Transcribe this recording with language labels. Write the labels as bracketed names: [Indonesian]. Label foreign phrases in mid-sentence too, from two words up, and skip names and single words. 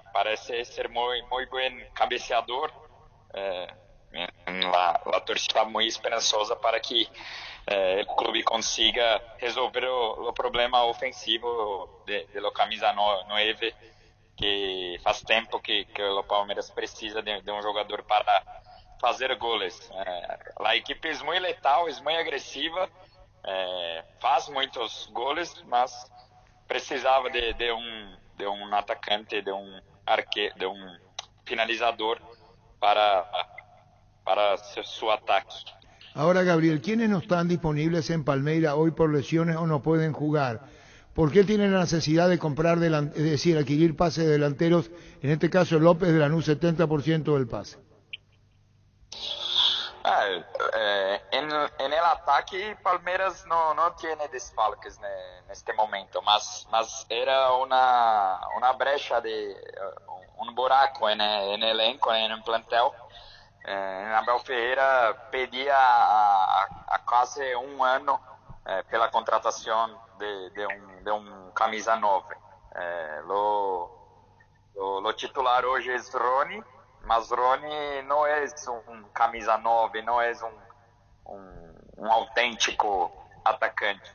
[Portuguese] Parece ser muito bom cabeceador. A torcida está muito esperançosa para que o clube consiga resolver o problema ofensivo de lo camisa 9, que faz tempo que o Palmeiras precisa de um jogador para fazer goles. A equipe é muito letal, é muito agressiva, faz muitos goles, mas precisava de um atacante, de um finalizador para su ataque. [Spanish] Ahora, Gabriel, ¿quiénes no están disponibles en Palmeiras hoy por lesiones o no pueden jugar? ¿Por qué tienen la necesidad de comprar, es decir, adquirir pases de delanteros? En este caso, López de Lanús, 70% del pase. En el ataque, Palmeiras no tiene [Portuguese] desfalques neste momento, mas [Spanish] era una brecha, un buraco en el elenco, en el plantel. [Portuguese] Abel Ferreira pedia há quase um ano pela contratação de um camisa 9. O titular hoje é Rony, mas Rony não é um camisa 9, não é um autêntico atacante.